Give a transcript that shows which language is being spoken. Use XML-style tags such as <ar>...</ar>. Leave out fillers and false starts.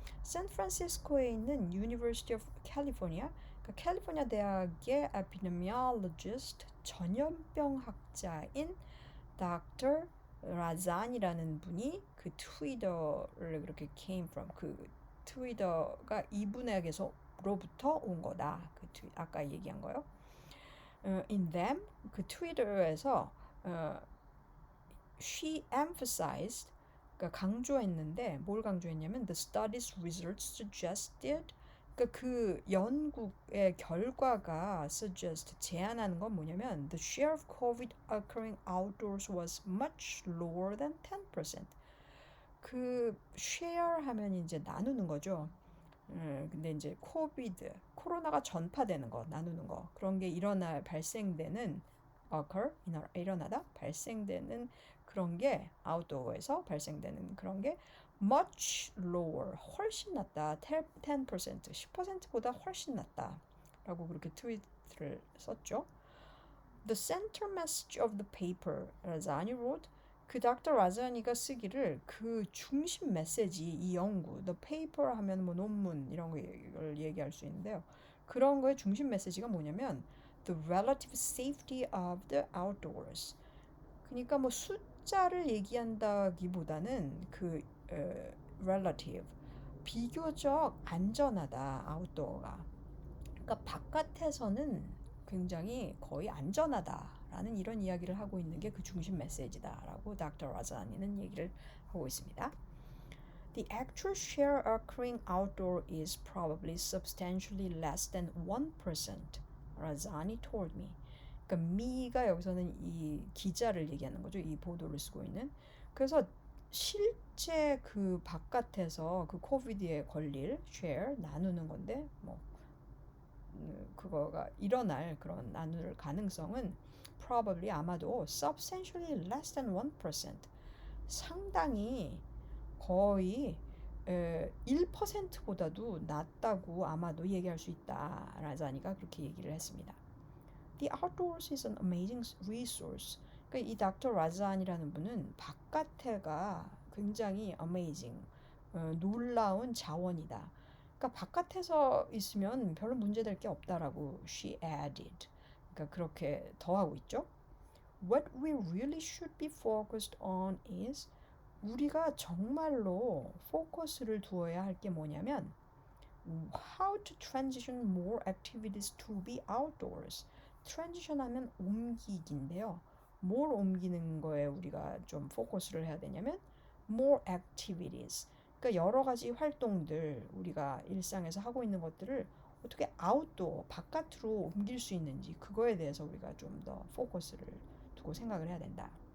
<ko>샌프란시스코에 있는 University of California, 그러니까 캘리포니아 대학의 epidemiologist 전염병 학자인 Dr. 라잔이라는 분이 그 트위터를 그렇게</ko> <en>came from</en> <ko>그 트위터가 이분에게서로부터 온 거다. 아까 얘기한 거요.</ko> <en>In them</en> <ko>그 트위터에서</ko> <en>she emphasized</en> <ko>그러니까 강조했는데 뭘 강조했냐면</ko> <en>the study's results suggested</en> <ko>그러니까 그 연구의 결과가 suggest 제안하는 건 뭐냐면</ko> <en>the share of COVID occurring outdoors was much lower than 10%.</en> <ko>그 share 하면 이제 나누는 거죠. 근데 이제 코로나가 전파되는 거, 나누는 거 그런 게 발생되는 occur 일어나다 발생되는 그런 게 아웃도어에서 발생되는 그런 게</ko> <en>much lower</en> <ko>훨씬 낮다. 10% 10%보다 훨씬 낮다. 라고 그렇게 트윗을 썼죠.</ko> <en>The center message of the paper, 라자니 wrote.</en> <ko>그 닥터 라자니가 쓰기를 그 중심 메시지 이 연구,</ko> <en>the paper</en> <ko>하면 뭐 논문 이런 걸 얘기할 수 있는데요. 그런 거의 중심 메시지가 뭐냐면</ko> <en>the relative safety of the outdoors.</en> <ko>그러니까 뭐 숫자를 얘기한다기보다는 그 relative 비교적 안전하다 아웃도어가. 그러니까 바깥에서는 굉장히 거의 안전하다라는 이런 이야기를 하고 있는 게 그 중심 메시지다라고 닥터 라자니는 얘기를 하고 있습니다.</ko> <en>The actual share occurring outdoor is probably substantially less than 1%. 라자니 told me.</en> <ko>그러니까 me가 여기서는 이 기자를 얘기하는 거죠. 이 보도를 쓰고 있는. 그래서 실제 그 바깥에서 그 코비드에 걸릴 share 나누는 건데 뭐 그거가 일어날 그런 나눌 가능성은 probably 아마도</ko> <en>substantially less than 1%</en> <ko>상당히 거의 1%보다도 낮다고 아마도 얘기할 수 있다. 라자니가 그렇게 얘기를 했습니다.</ko> <en>The outdoors is an amazing resource.</en> <ko>그러니까 이 닥터 라자니라는 분은 바깥에가 굉장히 amazing, 놀라운 자원이다. 그러니까 바깥에서 있으면 별로 문제될 게 없다라고</ko> <en>she added.</en> <ko>그러니까 그렇게 더하고 있죠.</ko> <en>What we really should be focused on is</en> <ko>우리가 정말로 포커스를 두어야 할 게 뭐냐면</ko> <en>how to transition more activities to be outdoors.</en> <ko>transition 하면 옮기기인데요. 뭘 옮기는 거에 우리가 좀 포커스를 해야 되냐면</ko> <en>more activities.</en> <ko>그러니까 여러 가지 활동들 우리가 일상에서 하고 있는 것들을 어떻게 아웃도어 바깥으로 옮길 수 있는지 그거에 대해서 우리가 좀 더 포커스를 두고 생각을 해야 된다.</ko>